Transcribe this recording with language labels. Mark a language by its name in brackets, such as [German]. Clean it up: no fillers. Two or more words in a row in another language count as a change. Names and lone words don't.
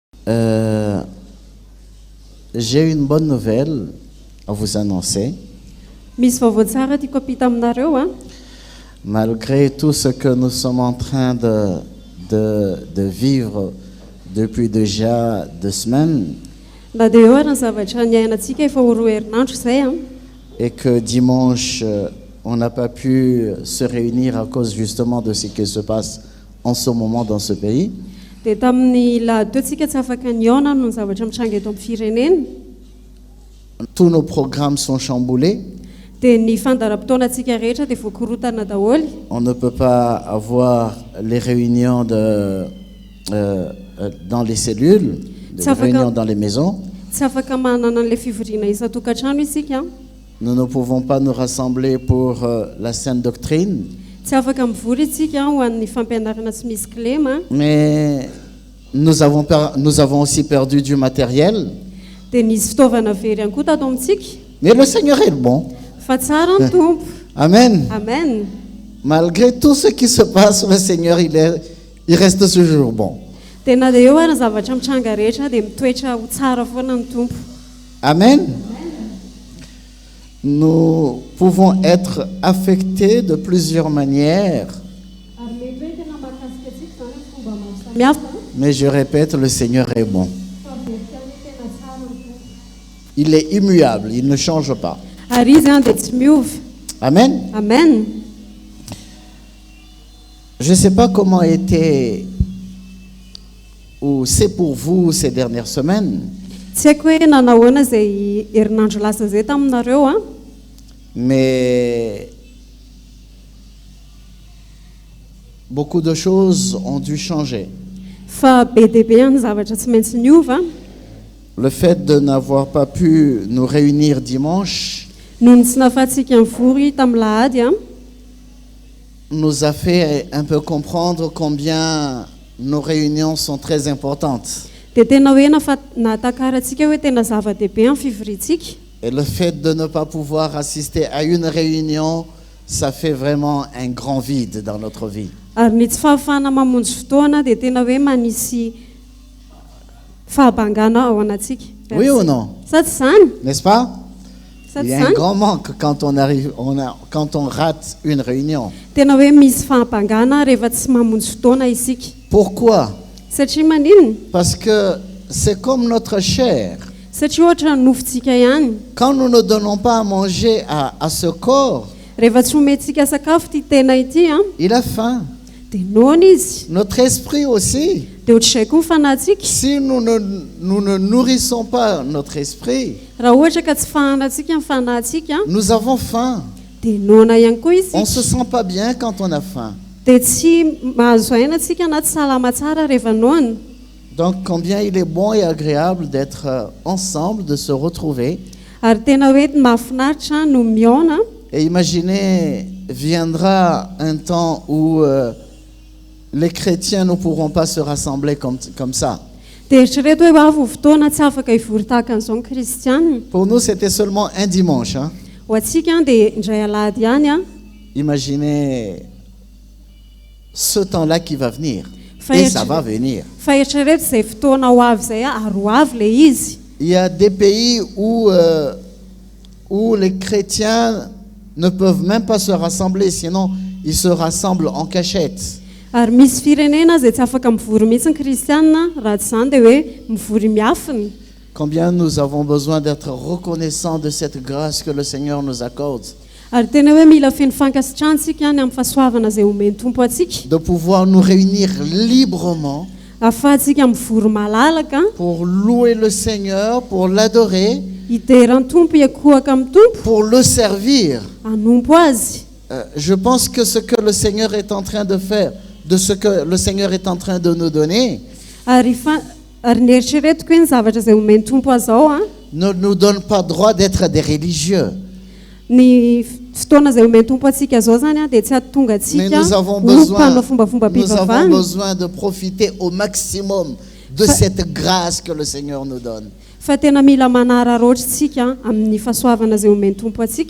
[French] Euh, j'ai une bonne nouvelle à vous annoncer. [Malagasy] Misy vaovao tsara tiako apita aminareo a. [French] Malgré tout ce que nous sommes en train de vivre depuis déjà 2 semaines, [Malagasy] Na dia eo ary ny zavatra niainantsika efa ho 2 herinandro izay a. [French] et que dimanche, on n'a pas pu se réunir à cause justement de ce qui se passe en ce moment dans ce pays. [Malagasy] Dia tamin'ny lahadiotsika tsy afaka niaona noho ny zavatra mitranga eto amin'ny firenena. [French] Tous nos programmes sont chamboulés. [Malagasy] Dia ny fandaharam-potoanantsika rehetra dia voakorotana daholo. [French] On ne peut pas avoir les réunions dans les cellules, les réunions dans les maisons. [Malagasy] Tsy afaka manana an'ilay fivoriana isan-tokantrano isika. [French] Nous ne pouvons pas nous rassembler pour la sainte doctrine. [Malagasy] Tsy afaka mivory isika ho an'ny fampianarana tsy misy kilema. [French] Mais nous avons aussi perdu du matériel. [Malagasy] Dia nisy fitaovana very ihany koa tato amintsika. [French] Mais le Seigneur est bon. [Malagasy] Fa tsara ny tompo. Amen. Amen. [French] Malgré tout ce qui se passe, le Seigneur, il reste toujours bon. [Malagasy] Dia na dia eo ary ny zavatra mitranga rehetra dia mitoetra ho tsara foana ny tompo. Amen. [French] Nous pouvons être affectés de plusieurs manières. Mais je répète, le Seigneur est bon. Il est immuable, il ne change pas. [Malagasy] Ary izy dia tsy miovy. Amen. Amen. [French] Je ne sais pas comment était ou c'est pour vous ces dernières semaines. [Malagasy] Tsy haiko hoe nanahoana izay herinandro lasa izay taminareo a. [French] Mais beaucoup de choses ont dû changer. [Malagasy] Fa be dia be ny zavatra tsy maintsy niova. [French] Le fait de n'avoir pas pu nous réunir dimanche [Malagasy] Noho ny tsy nahafahantsika mivory tamin'ny lahady a. [French] nous a fait un peu comprendre combien nos réunions sont très importantes. [Malagasy] Dia tena hoe nahatakarantsika hoe tena zava-dehibe ny fivoriantsika. [French] Et le fait de ne pas pouvoir assister à une réunion, ça fait vraiment un grand vide dans notre vie. [Malagasy] Ary ny tsy fahafahana mamonjy fotoana dia tena hoe manisy fahabangana ao anatsika. [French] Oui ou non? [Malagasy] Sa tsy izany? [French] N'est-ce pas? [Malagasy] Sa [French] Il [Malagasy] tsy [French] y a un [Malagasy] izany? [French] grand manque quand on rate une réunion. [Malagasy] Tena hoe misy fahabangana rehefa tsy mamonjy fotoana isika. [French] Pourquoi? [Malagasy] Satria maninona? [French] Parce que c'est comme notre chair. [Malagasy] Satria ohatra ny nofontsika ihany. [French] Quand nous ne donnons pas à manger à ce corps, [Malagasy] Rehefa tsy omentsika sakafo ity tena ity a, [French] il a faim. [Malagasy] dia noana izy. [French] Notre esprit aussi. [Malagasy] Dia ohatr'izay koa ny fanahintsika. [French] Si nous ne nourrissons pas notre esprit, [Malagasy] Raha ohatra ka tsy fahanantsika ny fanahintsika, [French] nous avons faim. [Malagasy] dia noana ihany koa [French] On ne se [Malagasy] isika. [French] sent pas bien quand on a faim. [Malagasy] Dia tsy mahazo aina antsika na tsy salama tsara rehefa noana. [French] Donc combien il est bon et agréable d'être ensemble, de se retrouver. [Malagasy] Ary tena hoe mahafinaritra no miaona. [French] Et imaginez, viendra un temps où les chrétiens ne pourront pas se rassembler comme ça. [Malagasy] Dia eritrereto hoe avy fotoana tsy afaka hivory tahaka an'izao ny kristianina. [French] Pour nous, c'était seulement un dimanche. Hein? [Malagasy] Ho antsika dia indray alahady ihany a. [French] Imaginez ce temps-là qui va venir. Et ça va venir. [Malagasy] Fa eritrereto izay fotoana ho avy izay a, ary ho avy ilay izy. [French] Il y a des pays où les chrétiens ne peuvent même pas se rassembler, sinon ils se rassemblent en cachette. [Malagasy] Ary misy firenena izay tsy afaka mivory mihitsy ny kristianina raha tsy izany dia hoe mivory miafina. [French] Combien nous avons besoin d'être reconnaissants de cette grâce que le Seigneur nous accorde. [Malagasy] Ary tena hoe mila feno fankasitrahantsika any amin'ny fahasoavana izay omeny tompo atsika. [French] De pouvoir nous réunir librement [Malagasy] Ahafahantsika mivory malalaka, [French] pour louer le Seigneur, pour l'adorer, [Malagasy] hiteran'ny tompo, hiakohaka amin'ny tompo, [French] pour le servir. [Malagasy] hanompo azy. [French] Je pense que ce que le Seigneur est en train de faire, de ce que le Seigneur est en train de nous donner, [Malagasy] Ary ny eritreretiko hoe ny zavatra izay omeny tompo azao a, [French] ne nous donne pas droit d'être des religieux. [Malagasy] ny fotoana izay omeny tompo atsika zao zany a dia tsy atonga [French] Mais [Malagasy] atsika [French] nous avons [Malagasy] mpanao fombafomba mpivavahana. [French] besoin de profiter au maximum de cette grâce que le Seigneur nous donne. [Malagasy] Fa tena mila manararaotra tsika amin'ny fahasoavana izay omeny tompo atsika.